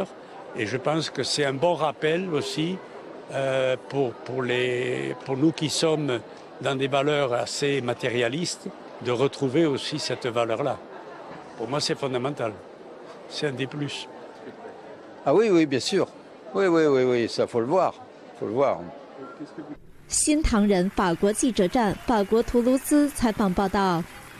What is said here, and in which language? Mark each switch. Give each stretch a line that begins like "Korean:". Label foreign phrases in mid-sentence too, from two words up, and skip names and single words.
French: Et je pense que c'est un bon rappel aussi pour nous qui sommes dans des valeurs assez matérialistes, de retrouver aussi cette valeur-là. Pour moi, c'est fondamental. C'est un des plus. Ah oui, oui, bien sûr. Oui, ça faut le voir. Faut le voir.
Chinese: 新唐人法国记者站法国图卢兹采访报道。